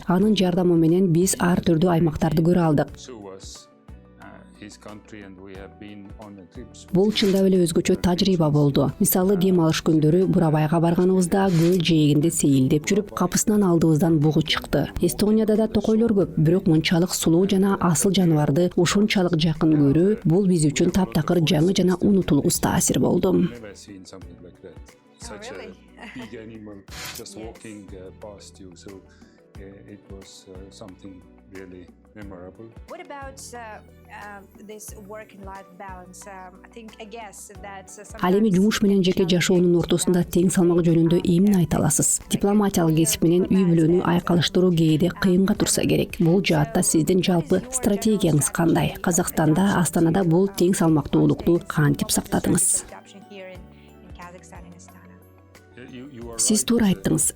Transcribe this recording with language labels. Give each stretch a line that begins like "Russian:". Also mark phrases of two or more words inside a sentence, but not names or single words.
Kyrgyz: Анын жардамы менен биз ар түрдүү аймактарды көрө алдык. Бул чындап эле өзгөчө тажрыйба болду. Мисалы, дем алыш күндөрү Бурабайга барганыбызда көл жээгинде сейилдеп жүрүп, капысынан алдыбыздан бугу чыкты. Эстонияда да токойлор көп, бирок мынчалык сулуу жана асыл жаныбарды ушунчалык жакын көрүү бул биз үчүн таптакыр жаңы жана унутулгус таасир болду.
English: What about this work and life balance? I guess that
Kyrgyz: Ал эми жумуш менен жеке жашоонун ортосунда тең салмак жөнүндө эмне айта аласыз? Дипломатиялык кесип менен үй бүлөнү айкалыштыруу кээде кыйынга турса керек. Бул жаатта сиздин жалпы стратегияңыз кандай? Казакстанда, Астанада бул тең салмактуулукту кантип сактадыңыз? Сиз туура айттыңыз.